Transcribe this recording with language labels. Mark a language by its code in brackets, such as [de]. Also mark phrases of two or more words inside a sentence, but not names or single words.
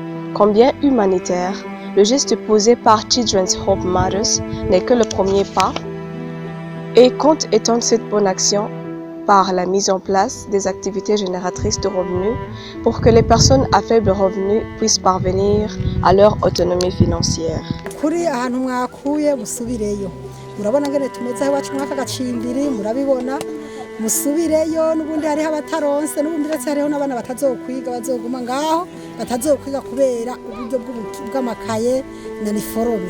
[fr] Combien humanitaire, le geste posé par Children's Hope Matters n'est que le premier pas et compte étendre cette bonne action par la mise en place des activités génératrices de revenus pour que les personnes à faible revenu puissent parvenir à leur autonomie financière. [rn] musubireyo n'ubundi hariho abataronse n'ubundi ndetse hariho n'abana batazokwiga bazoguma ngaho batazokwiga kubera uburyo bw'amakaye na niforome.